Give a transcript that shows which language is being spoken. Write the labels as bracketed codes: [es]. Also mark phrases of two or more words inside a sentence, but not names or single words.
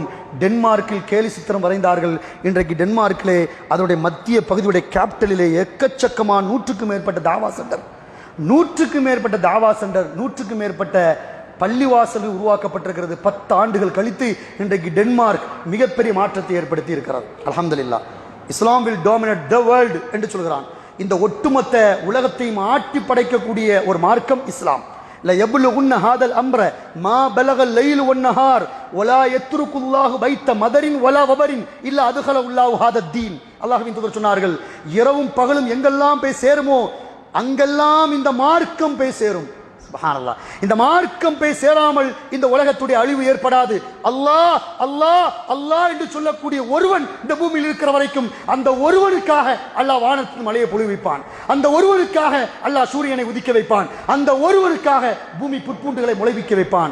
[ta] டென்மார்க்கில் கேலி சித்திரம் வரைந்தார்கள். இன்றைக்கு டென்மார்க்கிலே அதனுடைய மத்திய பகுதியுடைய கேபிட்டலிலே எக்கச்சக்கமான 100க்கும் மேற்பட்ட தாவா சென்டர், 100க்கும் மேற்பட்ட தாவா சென்டர், 100க்கும் மேற்பட்ட பள்ளிவாசல் உருவாக்கப்பட்டிருக்கிறது. 10 ஆண்டுகள் கழித்து இன்றைக்கு டென்மார்க் மிகப்பெரிய மாற்றத்தை ஏற்படுத்தி இருக்கிறது. அல்ஹம்துலில்லாஹ். [en] Islam will dominate the world [ta] என்று சொல்கிறான். இந்த ஒட்டுமொத்த உலகத்தையும் ஆட்டி படைக்கக்கூடிய ஒரு மார்க்கம் இஸ்லாம். [ar] لا يبلغن هذا الأمر ما بلغ الليل والنهار ولا يترك الله بيت مدر ولا وبر إلا أدخله الله هذا الدين. [ta] அல்லாஹ்வின் தூதர் சொன்னார்கள், இரவும் பகலும் எங்கெல்லாம் போய் சேருமோ அங்கெல்லாம் இந்த மார்க்கம் போய் சேரும். சுப்ஹானல்லாஹ். இந்த மார்க்கம் போய் சேராமல் இந்த உலகத்துடைய அழிவு ஏற்படாது. அல்லாஹ் அல்லாஹ் அல்லாஹ் என்று சொல்லக்கூடிய ஒருவன் இந்த பூமியில் இருக்கிற வரைக்கும் அந்த ஒருவனுக்காக அல்லாஹ் வானத்தில் மழையை பொழிவிப்பான், அந்த ஒருவனுக்காக அல்லாஹ் சூரியனை உதிக்க வைப்பான், அந்த ஒருவனுக்காக பூமி புற்பூண்டுகளை முளைவிக்க வைப்பான்.